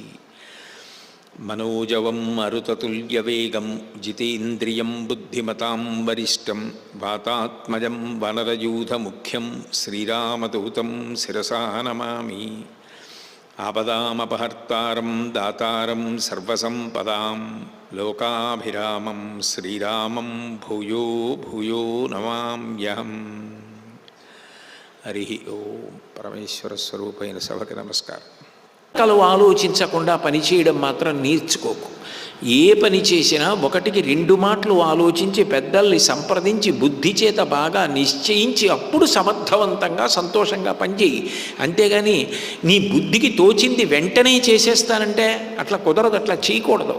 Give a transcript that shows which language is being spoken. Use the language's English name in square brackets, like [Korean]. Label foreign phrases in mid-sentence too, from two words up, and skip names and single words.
[Sanskrit] मनोजवं मरुततुल्यवेगं जितेन्द्रियं बुद्धिमतां वरिष्ठं वातात्मजं वनरयूथमुख्यं श्रीरामदूतं शिरसा नमामि। आपदामपहर्तारं दातारं सर्वसम्पदां लोकाभिरामं श्रीरामं भूयो भूयो नमाम्यहम्। हरि ओं। [Telugu] పరమేశ్వర స్వరూపైన సభకి నమస్కారం. ఆలోచించకుండా పనిచేయడం మాత్రం నేర్చుకోకు. ఏ పని చేసినా ఒకటికి రెండు మాటలు ఆలోచించి పెద్దల్ని సంప్రదించి బుద్ధి చేత బాగా నిశ్చయించి అప్పుడు సమర్థవంతంగా సంతోషంగా పనిచేయి. అంతేగాని నీ బుద్ధికి తోచింది వెంటనే చేసేస్తానంటే అట్లా కుదరదు, అట్లా చేయకూడదు.